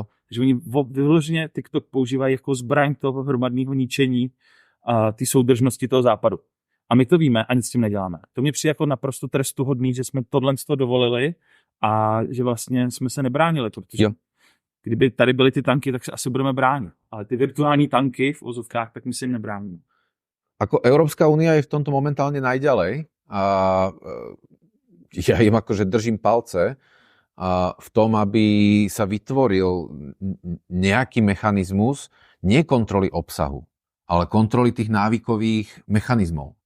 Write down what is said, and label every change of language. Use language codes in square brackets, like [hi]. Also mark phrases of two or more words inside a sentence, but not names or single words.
[cs] Takže oni vyloženě TikTok používají jako zbraň toho hromadného ničení ty soudržnosti toho západu. A my to víme a nic s tím neděláme. To mě přijde jako naprosto trestuhodný, že jsme tohle dovolili a že vlastně jsme se nebránili, protože kdyby tady byly ty tanky, tak se asi budeme bránit. Ale ty virtuální tanky v ozovkách, tak my se jim nebráníme. [sk] Ako Európska únia je v tomto momentálne najďalej a ja im akože držím palce v tom, aby sa vytvoril nejaký mechanizmus nie kontroly obsahu, ale kontroly tých návykových mechanizmov.